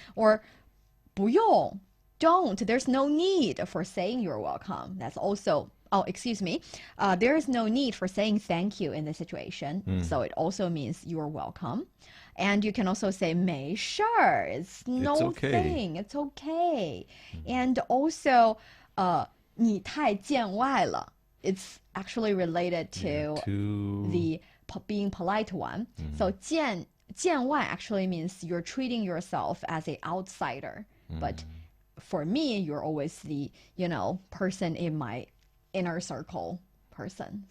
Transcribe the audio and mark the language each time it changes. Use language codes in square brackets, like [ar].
[en] Or [zh] 不用, [en] don't. There's no need for saying you're welcome. That's also, oh, excuse me. There is no need for saying thank you in this situation. So it also means you're welcome. And you can also say [zh] 没事, [en] it's no okay. thing. It's okay. And also, [zh] 你太见外了. [en] It's actually related to the being polite one. So 见外 actually means you're treating yourself as an outsider. But for me, you're always the, person in my inner circle person.